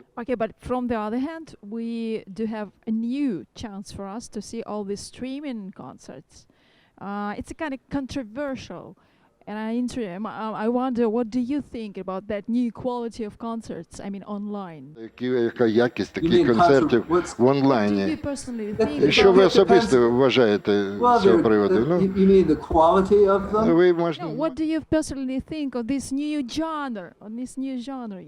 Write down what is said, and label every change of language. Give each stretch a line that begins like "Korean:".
English: Okay, but from the other hand, we do have a new chance for us to see all these streaming concerts. It's a kind of controversial. And I wonder, what do you think about that new quality of concerts? I mean, online.
Ukrainian: Яка якість таких концертів в онлайні? Що ви особисто вважаєте з цього приводу? Ви можете...
English: What do you personally think of this new genre?